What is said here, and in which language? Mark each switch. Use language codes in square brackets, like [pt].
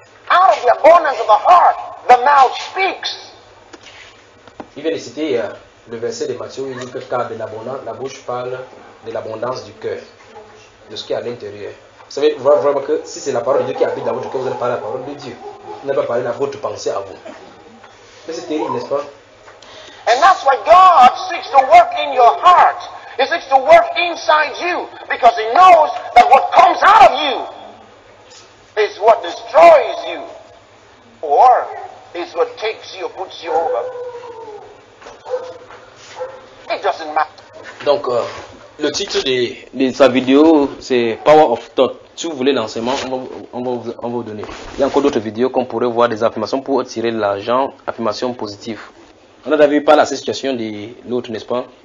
[en] Out of the abundance of the heart, the mouth speaks. [fr] Il vient de citer le verset de Matthieu, il dit que car de l'abondance, la bouche parle de l'abondance du cœur, de ce qui est à l'intérieur. Vous savez vraiment que si c'est la parole de Dieu qui habite dans votre cœur, vous allez parler la parole de Dieu. Vous n'allez pas parler la votre pensée à vous. Mais c'est terrible, n'est-ce pas? [en] And that's why God seeks to work in your heart. He seeks to work inside you. Because he knows that what comes out of you is what destroys you. Or is what takes you, puts you over. It doesn't matter. [fr] Donc, le titre de sa vidéo, c'est Power of Thought. Si vous voulez l'enseignement, on va vous donner. Il y a encore d'autres vidéos qu'on pourrait voir des affirmations pour attirer l'argent, affirmations positives. On a déjà vu par la situation de l'autre, n'est-ce pas?